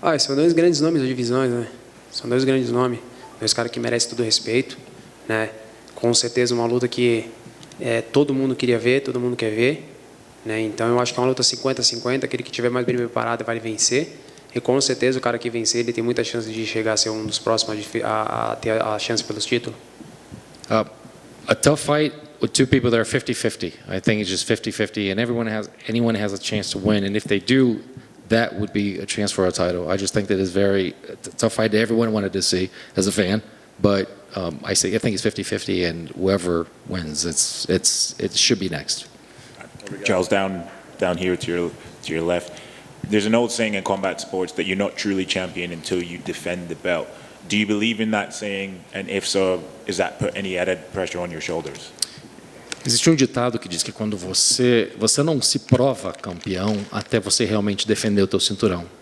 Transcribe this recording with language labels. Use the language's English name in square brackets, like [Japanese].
[Portuguese] São dois grandes nomes das divisões, né? São dois grandes nomes, dois caras que merecem todo o respeito, né? Com certeza uma luta que todo mundo queria ver, todo mundo quer ver, né? Então eu acho que é uma luta 50-50, aquele que tiver mais bem preparado vai vencer. E com certeza o cara que vencer, ele tem muita chance de chegar a ser um dos próximos a ter a chance pelos títulos. [English] A tough fight with two people that are 50-50. I think it's just 50-50, and anyone has a chance to win. And if they do, that would be a chance for a title. I just think that it's a tough fight that everyone wanted to see as a fan. But I think it's 50-50, and whoever wins, it should be next. Charles, down here to your left. There's an old saying in combat sports that you're not truly champion until you defend the belt. Do you believe in that saying? And if so, does that put any added pressure on your shoulders? [Portuguese] Existe um ditado que diz que quando você não se prova campeão até você realmente defender o teu cinturão.